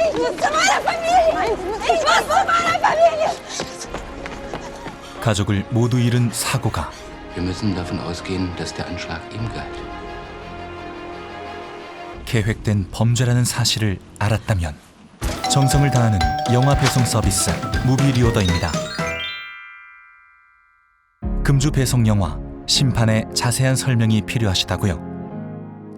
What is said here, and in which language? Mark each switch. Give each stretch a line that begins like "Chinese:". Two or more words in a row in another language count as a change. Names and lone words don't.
German: Ich muss zu meiner Familie! Ich muss zu meiner Familie!
Korean: 가족을 모두 잃은 사고가
German: Wir müssen davon ausgehen, dass der Anschlag ihm galt.
Korean: 계획된 범죄라는 사실을 알았다면 정성을 다하는 영화 배송 서비스 무비리오더입니다. 금주 배송 영화 심판의 자세한 설명이 필요하시다고요?